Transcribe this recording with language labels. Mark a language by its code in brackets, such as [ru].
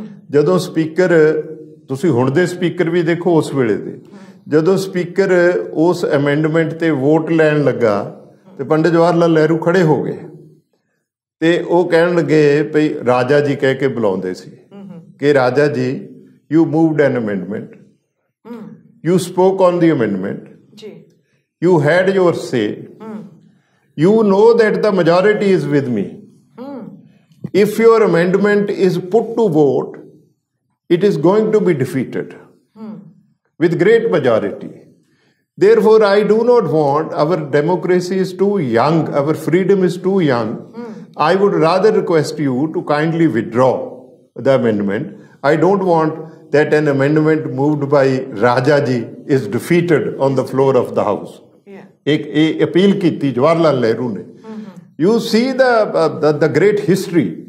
[pa] ਜਦੋਂ ਸਪੀਕਰ, ਤੁਸੀਂ ਹੁਣ ਦੇ ਸਪੀਕਰ ਵੀ ਦੇਖੋ ਉਸ ਵੇਲੇ ਦੇ, ਜਦੋਂ ਸਪੀਕਰ ਉਸ ਅਮੈਂਡਮੈਂਟ ਤੇ ਵੋਟ ਲੈਣ ਲੱਗਾ ਤੇ ਪੰਡਿਤ ਜਵਾਹਰ ਲਾਲ ਨਹਿਰੂ ਖੜੇ ਹੋ ਗਏ ਤੇ ਉਹ ਕਹਿਣ ਲੱਗੇ ਭਈ ਰਾਜਾ ਜੀ ਕਹਿ ਕੇ ਬੁਲਾਉਂਦੇ ਸੀ, [hi] कि राजा जी [en] you moved an amendment, you spoke on the amendment, you had your say, you know that the majority is with me. If your amendment is put to vote, it is going to be defeated with great majority. Therefore, I do not want, our democracy is too young, our freedom is too young. I would rather request you to kindly withdraw the amendment. I don't want that an amendment moved by Raja ji is defeated on the floor of the house. [hi] एक appeal की थी जवाहरलाल नेहरू ने. [en] You see the great history.